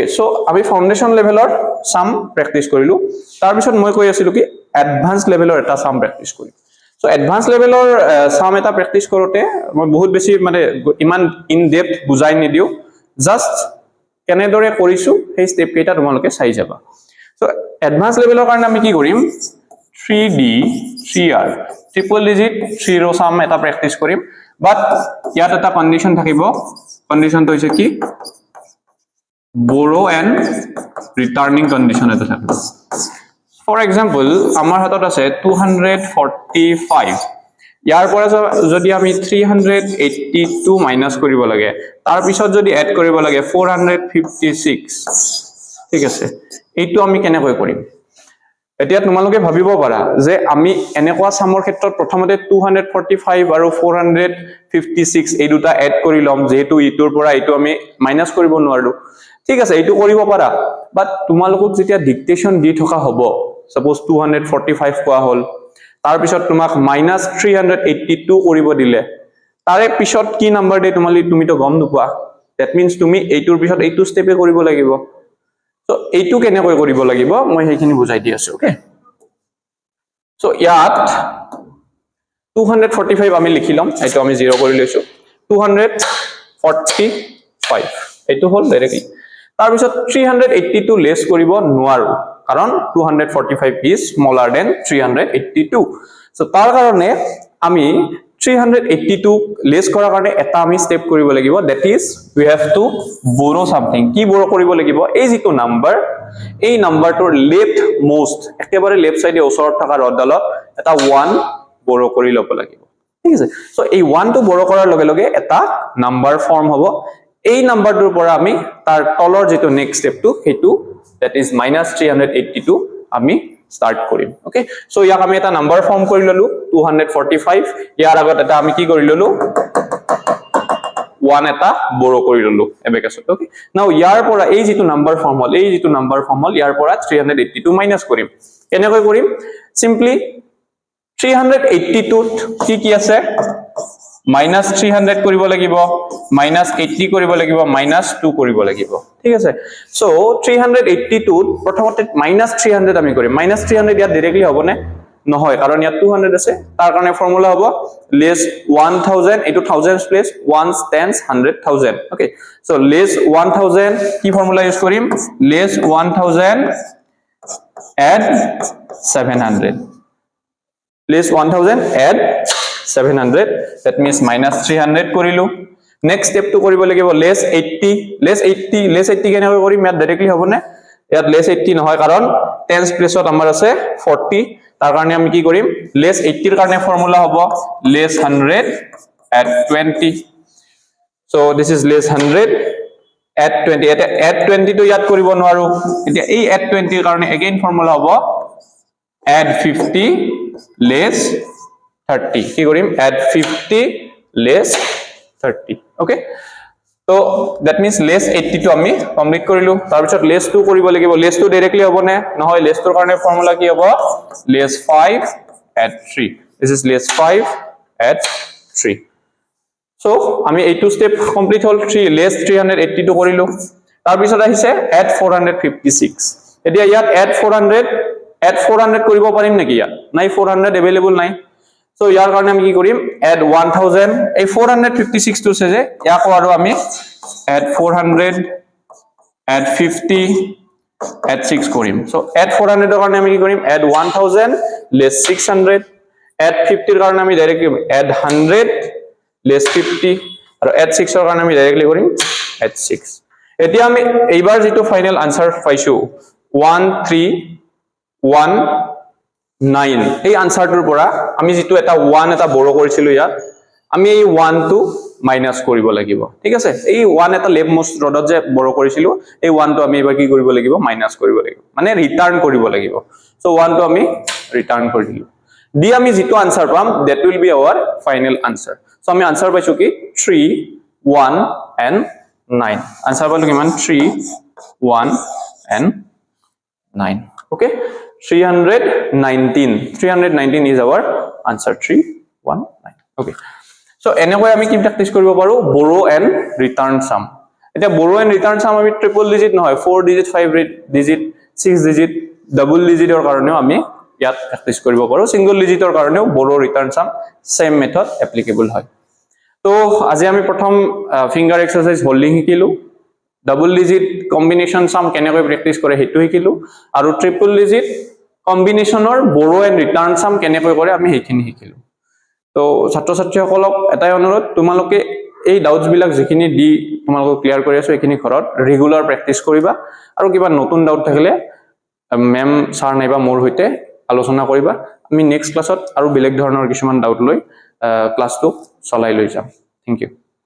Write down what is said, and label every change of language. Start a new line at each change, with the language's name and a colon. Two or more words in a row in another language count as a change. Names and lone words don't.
Assamese: so আমি
English: foundation level sum practice
Assamese: কৰিলো তাৰ পিছত মই কৈ আছিলো কি
English: advance level
Assamese: এটা
English: sum practice
Assamese: কৰিম সো
English: advance level sum
Assamese: এটা প্ৰেক্টিস কৰোতে মই বহুত বেছি মানে ইমান
English: in depth
Assamese: বুজাই নিদিও জাস্ট কেনেদৰে কৰিছো সেই স্টেপ কেইটা তোমালোকে চাই যাবা সো
English: advance level
Assamese: কাৰণে আমি কি কৰিম 3D 3R
English: triple digit
Assamese: 3 ৰ সাম এটা প্ৰেক্টিস কৰিম বাট ইয়াত এটা কন্ডিশন থাকিব কন্ডিশনটো হৈছে কি
English: borrow and returning condition
Assamese: এটা থাকিব
English: for example
Assamese: আমাৰ হাতত আছে 245 ইয়াৰ পৰা যদি আমি 382 মাইনাচ কৰিব লাগে তাৰ পিছত যদি এড কৰিব লাগে 456 ঠিক আছে এইটো আমি কেনে কই কৰিম এতিয়া তোমালোকে ভাবিব পাৰা যে আমি এনেকুৱা সামৰ ক্ষেত্ৰত প্ৰথমতে 245 আৰু 456 এই দুটা এড কৰি লম যেহেতু ইটোৰ পৰা ইটো আমি মাইনাস কৰিব নোৱাৰো ঠিক আছে এইটো কৰিব পাৰা বাট তোমালোকক যেতিয়া ডিক্টেশন দি থকা হ'ব সাপোজ 245 কোৱা হল তাৰ পিছত তোমাক -382 কৰিব দিলে তাৰে পিছত কি নম্বৰ দে তুমি তো গম নোপোৱা
English: that means
Assamese: তুমি এইটোৰ পিছত এইটো স্টেপে কৰিব লাগিব So, এইটো কেনেকৈ কৰিব লাগিব মই সেইখিনি বুজাই দি আছো ওকে সো ইয়াত 245 আমি লিখি লম এইটো আমি 0 কৰি লৈছো 245 এইটো হল ডাইৰেক্টলি তাৰ পিছত 382 লেস কৰিব নোৱাৰো কাৰণ
English: 245 is smaller than 382
Assamese: সো তাৰ কাৰণে আমি 382 লেস কৰাৰ কাৰণে এটা আমি স্টেপ কৰিব লাগিব
English: that is we have to borrow something
Assamese: কি borrow কৰিব লাগিব এই যেটো নাম্বাৰ এই নাম্বাৰটোৰ
English: left most
Assamese: একেবাৰে
English: left side
Assamese: ওচৰত থকা ৰডডালত এটা 1 borrow কৰি লব লাগিব ঠিক আছে সো এই 1 টো borrow কৰাৰ লগে লগে এটা
English: number form
Assamese: হ'ব এই নাম্বাৰটোৰ পৰা আমি তাৰ তলৰ যেটো
English: next step
Assamese: হেতু
English: that is -382
Assamese: আমি start কৰিম
English: okay so
Assamese: ইয়াক আমি এটা
English: number form
Assamese: কৰি ললো 245 ইয়াৰ আগত এটা আমি কি কৰি ললো 1 এটা borrow কৰি ললো এবেকাছত
English: okay now
Assamese: ইয়াৰ পৰা এই যেটো
English: number form
Assamese: হল ইয়াৰ পৰা 382 মাইনাস কৰিম কেনেকৈ কৰিম simply 382 কি আছে -300 কৰিব লাগিব -80 কৰিব লাগিব -2 কৰিব লাগিব ঠিক আছে সো 382 প্ৰথমতে -300 আমি কৰিম -300 ইয়াত ডাইৰেক্টলি হ'ব নে নহয় কাৰণ ইয়াত 200 আছে তাৰ কাৰণে ফৰ্মুলা হ'ব less 1000 এটো
English: thousands place ones tens
Assamese: 100000 ওকে সো less 1000 কি ফৰ্মুলা ইউজ কৰিম
English: less 1000 add 700 less 1000 add 700 that means
Assamese: -300 কৰিলো
English: next step to
Assamese: কৰিব লাগিব less 80 কেনে কৰিম ইয়াত ডাইৰেক্টলি হ'ব নে ইয়াত less 80 নহয় কাৰণ
English: tens place
Assamese: আমাৰ আছে 40 তাৰ কাৰণে আমি কি কৰিম less 80 ৰ কাৰণে ফৰ্মুলা হ'ব
English: less 100 add 20 so this is less 100 add 20
Assamese: এটা add 20 টো ইয়াত কৰিব নোৱাৰো এতিয়া এই add 20 এর কাৰণে again ফৰ্মুলা হ'ব
English: add 50 less 30
Assamese: কি কৰিম
English: add 50 less 30 okay so that means less 80
Assamese: টো আমি কমপ্লিট কৰিলো তাৰ পিছত less 2 কৰিব লাগিব less 2 ডাইৰেক্টলি হ'ব নে নহয় less 2 ৰ কাৰণে ফৰ্মুলা কি হ'ব
English: less 5 add 3 this is less 5 add
Assamese: 3 so আমি এইটো স্টেপ কমপ্লিট হল 3 less 382 কৰিলো তাৰ পিছত আহিছে
English: add 456
Assamese: এতিয়া ইয়াত
English: add 400
Assamese: কৰিব পাৰিম নেকি ইয়াত নাই 400 अवेलेबल নাই so ইয়াৰ কাৰণে আমি কি কৰিম add 1000 এই 456 টো আছে যে ইয়াকো আৰু আমি
English: add 400 add 50 add 6
Assamese: কৰিম
English: so add 400
Assamese: ৰ কাৰণে আমি কি কৰিম
English: add 1000 less 600 add 50
Assamese: ৰ কাৰণে আমি ডাইৰেক্টলি
English: add 100 less 50
Assamese: আৰু
English: add 6
Assamese: ৰ কাৰণে আমি ডাইৰেক্টলি কৰিম add 6 এতিয়া আমি এইবাৰ যেটো
English: final answer
Assamese: পাইছো 1319 এই আনসাৰটোৰ পৰা আমি যেটো এটা 1 এটা বড় কৰিছিলো ইয়াত আমি এই 1 টো মাইনাস কৰিব লাগিব ঠিক আছে এই 1 এটা
English: left most
Assamese: ৰডত যে বড় কৰিছিলো এই 1 টো আমি এবাৰ কি কৰিব লাগিব মাইনাস কৰিব লাগিব মানে ৰিটাৰ্ন কৰিব লাগিব সো 1 টো আমি ৰিটাৰ্ন কৰি দিলো দি আমি যেটো আনসাৰ পাম
English: that will be our final answer so
Assamese: আমি আনসাৰ পাইছো কি 3 1 and 9 আনসাৰ পালো কিমান 3 1 and 9 okay
English: 319 is our answer 319 okay so
Assamese: এনেকৈ আমি কি প্ৰ্যাকটিছ কৰিব পাৰো
English: borrow and return sum
Assamese: এটা
English: borrow and return sum
Assamese: আমি
English: triple digit
Assamese: নহয় 4 ডিজিট 5 ডিজিট 6 ডিজিট
English: double digit
Assamese: কাৰণেও আমি ইয়াত প্ৰ্যাকটিছ কৰিব পাৰো
English: single digit
Assamese: কাৰণেও
English: borrow return sum same method applicable
Assamese: হয় তো আজি আমি প্ৰথম ফিংগাৰ
English: exercise holding
Assamese: শিকিলো
English: double digit combination sum
Assamese: কেনেকৈ প্ৰ্যাকটিছ কৰে হেতু শিকিলো আৰু
English: triple digit combination borrow and return sum
Assamese: কেনেকৈ কৰে আমি হেখিনি শিকিলো তো ছাত্ৰ ছাত্ৰীসকলক এটাই অনুৰোধ তোমালোকে এই ডাউটস বিলাক যিখিনি দি তোমালোক ক্লিয়াৰ কৰি আছো এখিনি ঘৰত
English: regular practice
Assamese: কৰিবা আৰু কিবা নতুন ডাউট থাকিলে মেম স্যাৰ নাইবা মোৰ হৈতে আলোচনা কৰিবা আমি
English: next class
Assamese: আৰু বেলেগ ধৰণৰ কিছুমান ডাউট লৈ ক্লাছটো চলাই লৈ যাম
English: thank you